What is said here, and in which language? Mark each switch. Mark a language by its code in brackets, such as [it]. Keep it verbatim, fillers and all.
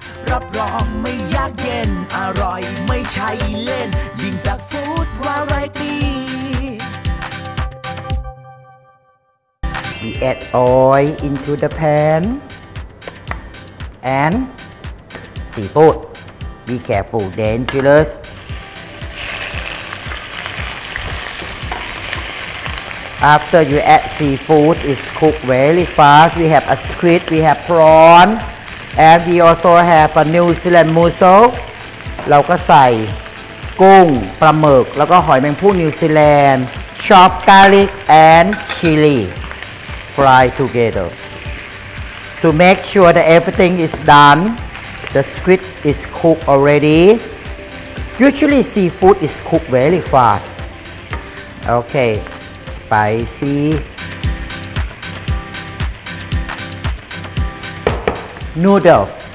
[th] รับรองไม่ยากเย็นอร่อยไม่ใช่เล่นยิ่งสักฟู้ดวาไรตี้ [en] We add oil into the pan and seafood. Be careful, dangerous. After you add seafood, it's cooked very fast. We have a squid, we have prawn, and we also have a New Zealand mussel. [th] เราก็ใส่กุ้งปลาหมึกแล้วก็หอยแมงภู่นิวซีแลนด์ [en] chopped garlic and chili. Fry together. To make sure that everything is done, the squid is cooked already. Usually, seafood is cooked very fast. Okay. Spicy noodle.